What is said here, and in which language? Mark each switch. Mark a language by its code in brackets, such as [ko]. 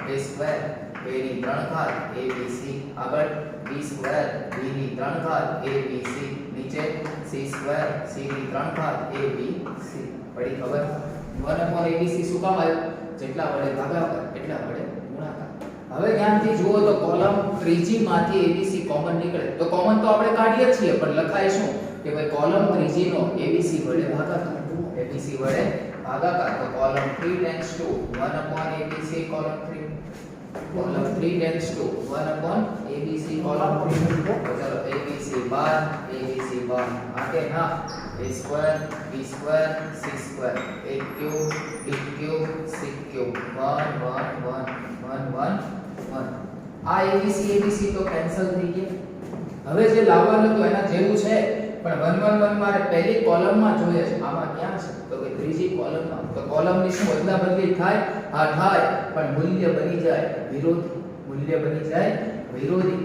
[gu] a square a ની 3 ઘાત abc આગળ b સ્ક્વાयर b ની 3 ઘાત abc નીચે c સ્ક્વાयर c ની 3 ઘાત abc. પડી ખબર? 1 upon abc શું કામ આવ્યું? જેટલા વડે ભાગાકાર એટલા વડે ગુણાકાર. હવે ધ્યાનથી જુઓ તો કોલમ ત્રીજી માંથી abc કોમન નીકળે તો કોમન તો આપણે કાઢીએ છીએ પણ લખાય શું કે ભાઈ કોલમ ત્રીજી નો abc વડે ભાગાકાર. [hi] abc વડે भागाकार तो column 3 [en] tends to 1 upon abc [hi] column 3, column 3 tends to 1 upon abc column 3. तो चलो abc बार आगे ना a square b square c square a cube b cube c cube 1 1 1 1 1 1. [gu] આ abc તો કેન્સલ થઈ ગયા. હવે જે લાવવાનું હતું એના જેવું છે પણ 1 1 1 મારે પહેલી કોલમમાં જોઈએ છે. આમાં ક્યાં છે? તો કે ત્રીજી કોલમમાં. તો કોલમની શું બદલા બદલી થાય? હા થાય, પણ મૂલ્ય બની જાય વિરોધી. મૂલ્ય બની જાય વિરોધી.